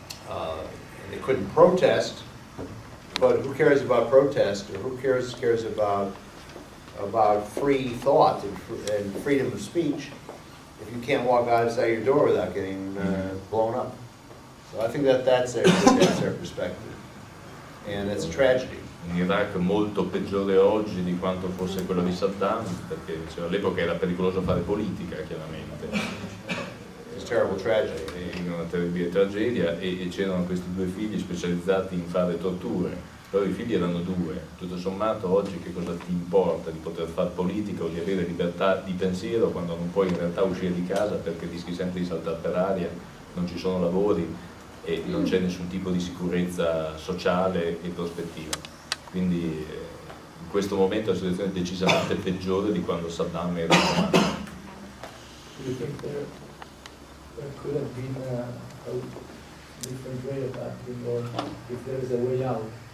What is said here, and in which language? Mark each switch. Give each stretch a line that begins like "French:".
English: And they couldn't protest, but who cares about protest, or who cares about free thought and freedom of speech if you can't walk outside your door without getting blown up? So I think that's their perspective, and it's a tragedy.
Italian: Un Iraq molto peggiore oggi di quanto fosse quello di Saddam, perché all'epoca era pericoloso fare politica, chiaramente.
English: It's a terrible tragedy.
Italian: Una terribile tragedia, e c'erano questi due figli specializzati in fare torture. Però i figli erano due. Tutto sommato oggi che cosa ti importa di poter fare politica o di avere libertà di pensiero quando non puoi in realtà uscire di casa perché rischi sempre di saltare per aria, non ci sono lavori e non c'è nessun tipo di sicurezza sociale e prospettiva. Quindi in questo momento la situazione è decisamente peggiore di quando Saddam era in comando.
English: Do you think there could have been a different way of acting, or if there is a way out?